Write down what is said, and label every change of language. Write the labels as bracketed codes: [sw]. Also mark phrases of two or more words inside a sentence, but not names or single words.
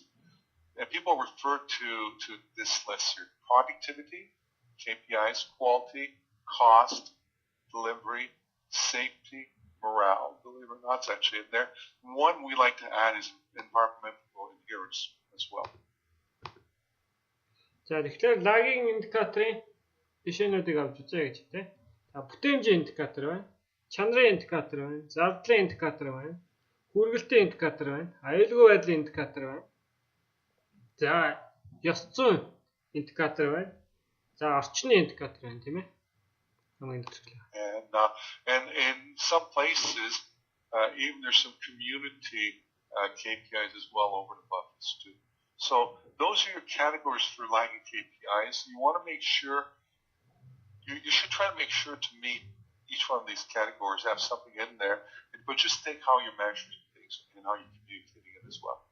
[en] And people refer to this list here: productivity, KPIs, quality, cost, delivery, safety, morale. Believe it or not, it's actually in there. One we like to add is environmental adherence as well. [mn] За тэгэхээр lagging индикаторын жишээнүүдийг авч үзье гэж тийм. За бүтээмжийн индикатор байна, чанарын индикатор байна, зардлын индикатор байна, хүргэлтийн индикатор байна, аюулгүй байдлын индикатор байна. За ёс зүйн индикатор байна. За орчны индикатор байна тийм ээ. [en] And in some places, even there's some community KPIs as well over and above this too. So those are your categories for lagging KPIs. You want to make sure, you should try to make sure to meet each one of these categories, have something in there, but just think how you're measuring things and how you're communicating it as well.